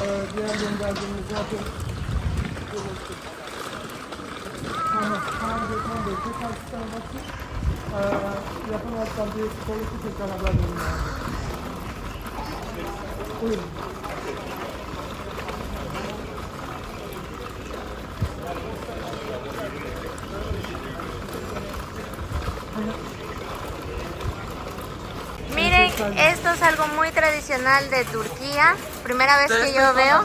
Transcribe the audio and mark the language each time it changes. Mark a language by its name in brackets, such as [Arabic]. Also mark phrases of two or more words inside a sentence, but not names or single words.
[Turkish] diğer gönderdiğimiz zaten Kaan Gökmen Bey, tekrar sisteme bakın. Yapamazsam bir polisi tekrar haber verin. Buyurun. [Spanish] Miren, esto es algo muy tradicional de Turquía. Primera vez que yo veo.